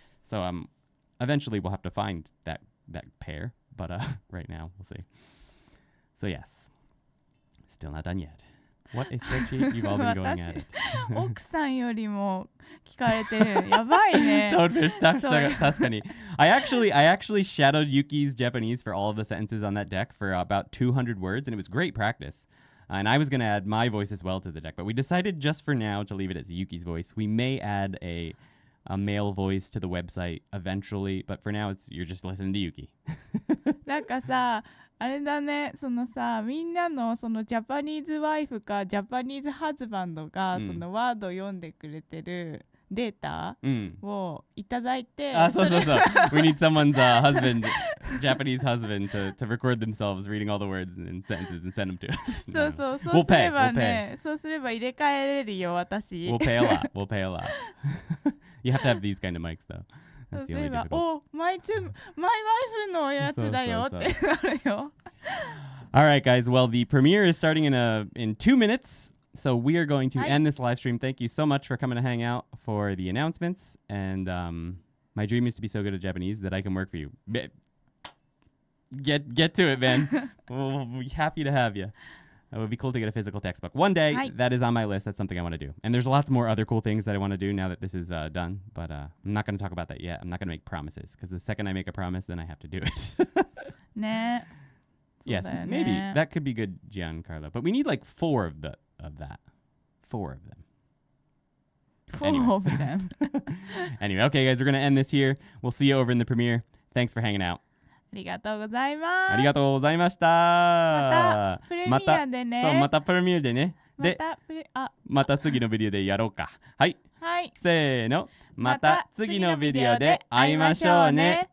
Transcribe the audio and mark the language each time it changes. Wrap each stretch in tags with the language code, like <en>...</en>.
<en>So eventually we'll have to find that pair. But right now, we'll see. So yes, still not done yet. What a spreadsheet you've all been going at it.</en> <ja>奥さんよりも聞かれてる。やばいね。 Toadfish, 確かに.</ja> <en>I actually shadowed Yuki's Japanese for all of the sentences on that deck for about 200 words, and it was great practice. And I was going to add my voice as well to the deck, but we decided just for now to leave it as Yuki's voice. We may add a male voice to the website eventually, but for now you're just listening to Yuki.</en> <ja>なんかさ、あれだね、そのさ、みんなのそのジャパニーズワイフかジャパニーズハズバンドが、そのワードを読んでくれてるデータをいただいて、そう。</ja> <en>We need someone's husband, Japanese husband, to record themselves reading all the words and sentences and send them to us.</en> <ja>そうすればね、そうすれば入れ替えれるよ、私。</ja> <en>We'll pay a lot. You have to have these kind of mics though.</en> <ja>そうすれば、お、マイワイフのやつだよってなるよ。</ja> <en>All right, guys. Well, the premiere is starting in 2 minutes, so we are going to end this live stream. Thank you so much for coming to hang out for the announcements. And my dream is to be so good at Japanese that I can work for you. Get to it, man. We'll be happy to have you. It would be cool to get a physical textbook. One day, that is on my list. That's something I want to do. And there's lots more other cool things that I want to do now that this is done. But I'm not going to talk about that yet. I'm not going to make promises, because the second I make a promise, then I have to do it. Nah. Yes, maybe. That could be good, Giancarlo. But we need like 4 of that. 4 of them. 4 of them. Anyway, okay, guys, we're going to end this here. We'll see you over in the premiere. Thanks for hanging out.</en> <ja>ありがとうございます。ありがとうございました。またプレミアでね。そう、またプレミアでね。で、また次のビデオでやろうか。はい。はい。せーの。また次のビデオで会いましょうね。</ja>